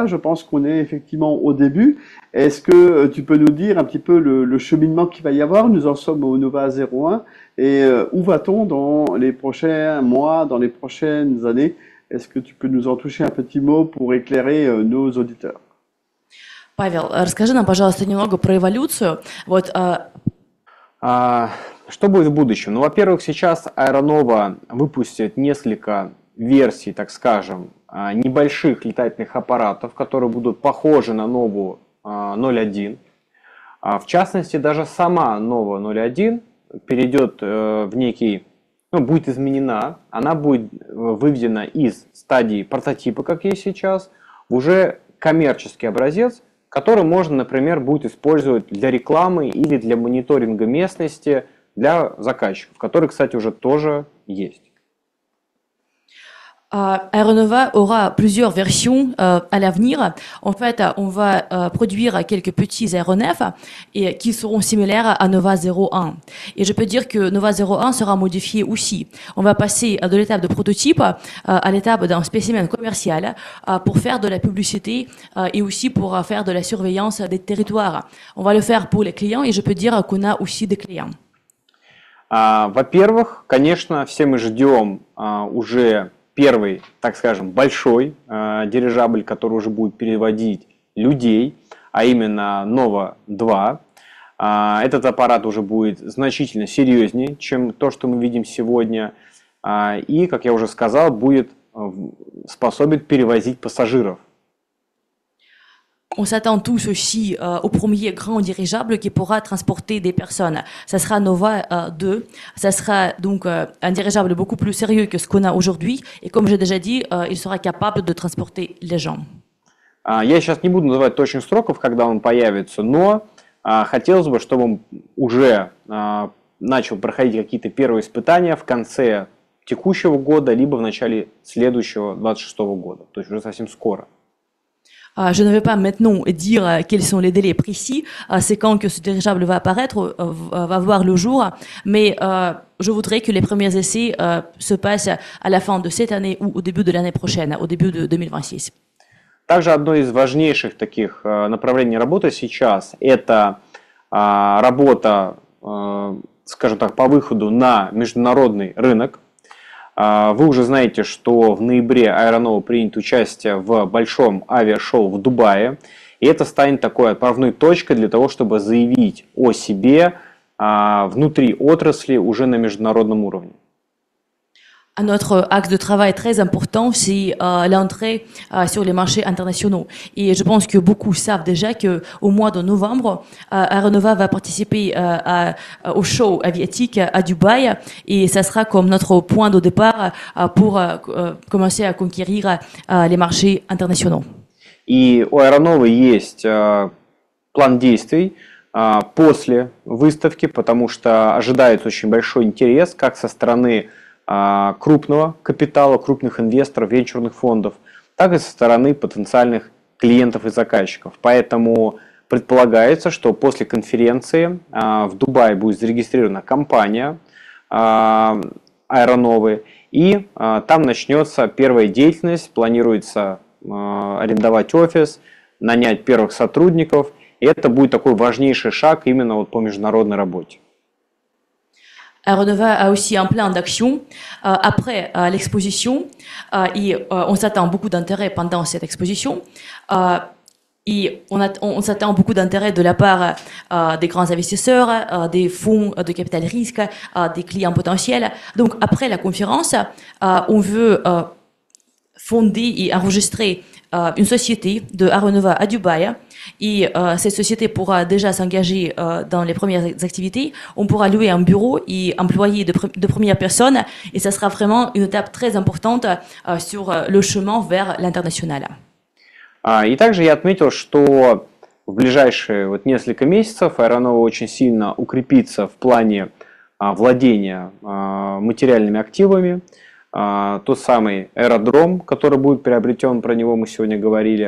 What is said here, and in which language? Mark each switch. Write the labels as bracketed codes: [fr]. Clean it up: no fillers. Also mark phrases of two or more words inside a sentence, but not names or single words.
[fr] Je pense qu'on est effectivement au début. Est-ce que tu peux nous dire un petit peu le cheminement qu'il va y avoir? Nous en sommes au Nova 01 et où va-t-on dans les prochains mois, dans les prochaines années? Est-ce que tu peux nous en toucher un petit mot pour éclairer nos auditeurs? [ru] Павел, расскажи нам, пожалуйста, немного про эволюцию. Вот, Что будет в будущем? Ну, во-первых, сейчас Аэронова выпустит несколько версий, так скажем, небольших летательных аппаратов, которые будут похожи на Нову 01. В частности, даже сама Нова 01 перейдет в некий, ну, будет изменена, она будет выведена из стадии прототипа, как есть сейчас, в уже коммерческий образец, который можно, например, будет использовать для рекламы или для мониторинга местности для заказчиков, который, кстати, уже тоже есть. [fr] Aeronova aura plusieurs versions à l'avenir. En fait, on va produire quelques petits aéronefs et qui seront similaires à Nova 01. Et je peux dire que Nova 01 sera modifié aussi. On va passer de l'étape de prototype à l'étape d'un spécimen commercial pour faire de la publicité et aussi pour faire de la surveillance des territoires. On va le faire pour les clients et je peux dire qu'on a aussi des clients. [ru] Во-первых, конечно, все мы ждем уже первый, так скажем, большой дирижабль, который уже будет переводить людей, а именно Nova 2. Этот аппарат уже будет значительно серьезнее, чем то, что мы видим сегодня. И, как я уже сказал, будет способен перевозить пассажиров. [fr] On s'attend tous aussi au premier grand dirigeable qui pourra transporter des personnes. Ça sera Nova 2. Ça sera donc un dirigeable beaucoup plus sérieux que ce qu'on a aujourd'hui. Et comme j'ai déjà dit, il sera capable de transporter les gens. [ru] Я сейчас не буду называть точных сроков, когда он появится, но хотелось бы, чтобы он уже начал проходить какие-то первые испытания в конце текущего года, либо в начале следующего, 26 года. То есть уже совсем скоро. [fr] Je ne vais pas maintenant dire quels sont les délais précis, c'est quand que ce dirigeable va apparaître, va voir le jour, mais je voudrais que les premiers essais se passent à la fin de cette année ou au début de l'année prochaine, au début de 2026. [ru] Также одно из важнейших таких направлений работы сейчас – это работа, скажем так, по выходу на международный рынок. Вы уже знаете, что в ноябре Аэронова примет участие в большом авиашоу в Дубае. И это станет такой отправной точкой для того, чтобы заявить о себе внутри отрасли уже на международном уровне. [fr] Un autre axe de travail très important, c'est l'entrée sur les marchés internationaux. Et je pense que beaucoup savent déjà qu'au mois de novembre, Aeronova va participer au show aviatique à Dubaï. Et ça sera comme notre point de départ pour commencer à conquérir les marchés internationaux. [ru] И у Аэроновы есть план действий после выставки, потому что ожидается очень большой интерес как со стороны крупного капитала, крупных инвесторов, венчурных фондов, так и со стороны потенциальных клиентов и заказчиков. Поэтому предполагается, что после конференции в Дубае будет зарегистрирована компания Аэроновы, и там начнется первая деятельность, планируется арендовать офис, нанять первых сотрудников, и это будет такой важнейший шаг именно вот по международной работе. [fr] Aeronova a aussi un plan d'action après l'exposition et on s'attend beaucoup d'intérêt pendant cette exposition. Et on s'attend beaucoup d'intérêt de la part des grands investisseurs, des fonds de capital risque, des clients potentiels. Donc après la conférence, on veut fonder et enregistrer une société de Aeronova à Dubaï. Et cette société pourra déjà s'engager dans les premières activités. On pourra louer un bureau et employer de premières personnes. Et ça sera vraiment une étape très importante sur le chemin vers l'international. [ru] И также я отметил, что в ближайшие вот несколько месяцев Аэронова очень сильно укрепится в плане владения материальными активами. тот самый аэродром, который будет приобретен, про него мы сегодня говорили.